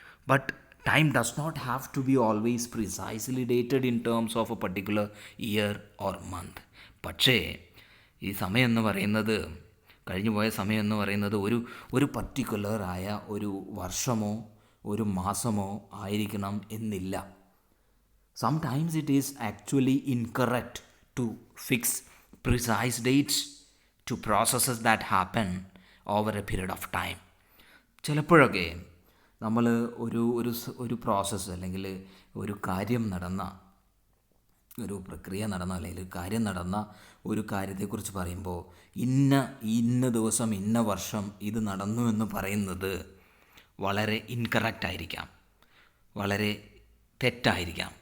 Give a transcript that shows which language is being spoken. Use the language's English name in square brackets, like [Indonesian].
[English] But time does not have to be always precisely dated in terms of a particular year or month. [Malayalam] പക്ഷേ ഈ സമയം എന്ന് പറയുന്നത്, കഴിഞ്ഞുപോയ സമയം എന്ന് പറയുന്നത് ഒരു പർട്ടിക്കുലറായ ഒരു വർഷമോ ഒരു മാസമോ ആയിരിക്കണം എന്നില്ല. [English] Sometimes it is actually incorrect to fix precise dates to processes that happen over a period of time. [Malayalam] ചിലപ്പോഴൊക്കെ നമ്മൾ ഒരു പ്രോസസ്സ് അല്ലെങ്കിൽ ഒരു കാര്യം നടന്ന, ഒരു പ്രക്രിയ നടന്ന അല്ലെങ്കിൽ കാര്യം നടന്ന ഒരു കാര്യത്തെക്കുറിച്ച് പറയുമ്പോൾ ഇന്ന ദിവസം ഇന്ന വർഷം ഇത് നടന്നു എന്ന് പറയുന്നത് വളരെ ഇൻകറക്റ്റ് ആയിരിക്കാം, വളരെ തെറ്റായിരിക്കാം.